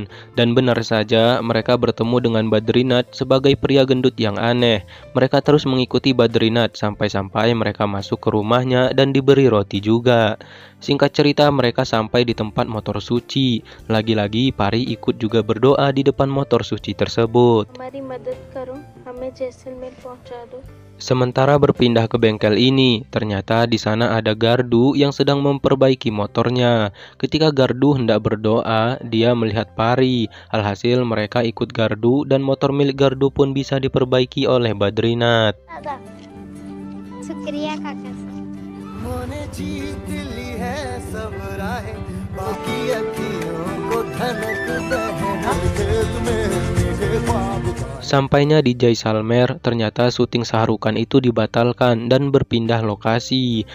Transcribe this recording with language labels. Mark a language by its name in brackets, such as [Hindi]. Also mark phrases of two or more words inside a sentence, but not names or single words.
[Indonesian] Dan benar saja, mereka bertemu dengan Badrinath sebagai pria gendut yang aneh. Mereka terus mengikuti Badrinath sampai-sampai mereka masuk ke rumahnya dan diberi roti juga. Singkat cerita, mereka sampai di tempat motor suci. Lagi-lagi, Pari ikut juga berdoa di depan motor suci tersebut. [Hindi] हमारी मदद करो, हमें जैसलमेर पहुंचा दो. [Indonesian] Sementara berpindah ke bengkel ini, ternyata di sana ada gardu yang sedang memperbaiki motornya. Ketika gardu hendak berdoa, dia melihat Pari. Alhasil mereka ikut gardu dan motor milik gardu pun bisa diperbaiki oleh Badrinath. [Hindi] शुक्रिया काका। [Indonesian] Sampainya di Jaisalmer, ternyata syuting Shahrukh itu dibatalkan dan berpindah lokasi.